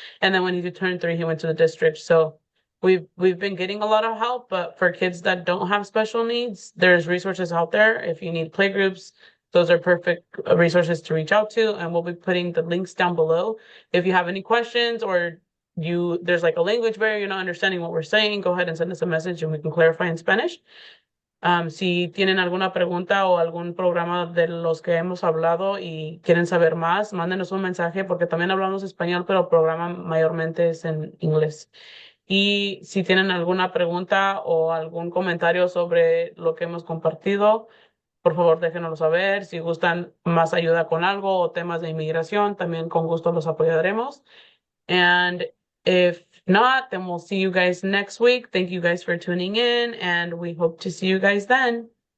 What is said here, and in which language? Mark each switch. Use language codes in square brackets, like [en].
[en] And then when he turned three, he went to the district. So we've been getting a lot of help, but for kids that don't have special needs, there's resources out there. If you need playgroups, those are perfect resources to reach out to, and we'll be putting the links down below. If you have any questions or there's like a language barrier, you're not understanding what we're saying, go ahead and send us a message and we can clarify in Spanish. [es] Si tienen alguna pregunta o algún programa de los que hemos hablado y quieren saber más, mándenos un mensaje porque también hablamos español, pero el programa mayormente es en inglés. Y si tienen alguna pregunta o algún comentario sobre lo que hemos compartido, por favor déjenoslo saber. Si gustan más ayuda con algo o temas de inmigración, también con gusto los apoyaremos. [en] And if not, then we'll see you guys next week. Thank you guys for tuning in, and we hope to see you guys then.